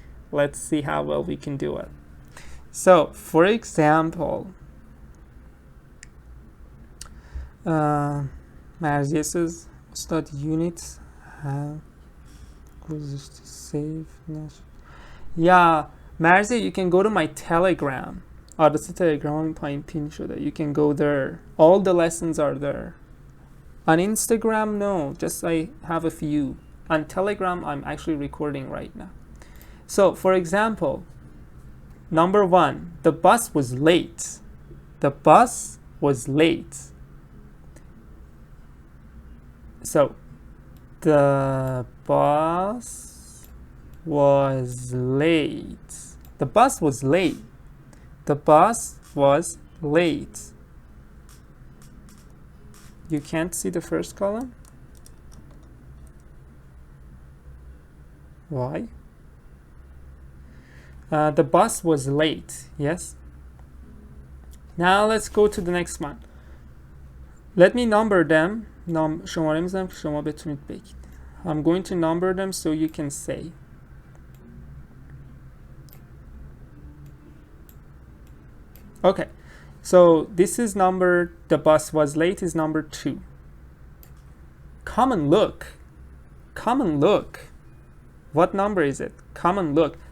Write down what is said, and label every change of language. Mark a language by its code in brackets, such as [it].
[en] Let's see how well we can do it. So, for example, Marzieh says, start units have to save. Yeah, Marzieh, you can go to my Telegram. [fa] آدرس تلگرام پایین پین شده. [en] You can go there. All the lessons are there. On Instagram, no, just I have a few. On Telegram, I'm actually recording right now. So, for example, number 1, the bus was late. The bus was late. So, the bus was late. The bus was late. The bus was late. You can't see the first column? Why? The bus was late, yes? Now let's go to the next one. Let me number them. [fa] شماره میذارم که شما بتونید بگید. [en] I'm going to number them so you can say. Okay, so this is number, the bus was late is number 2. Come and look. Come and look. What number is it? Come and look.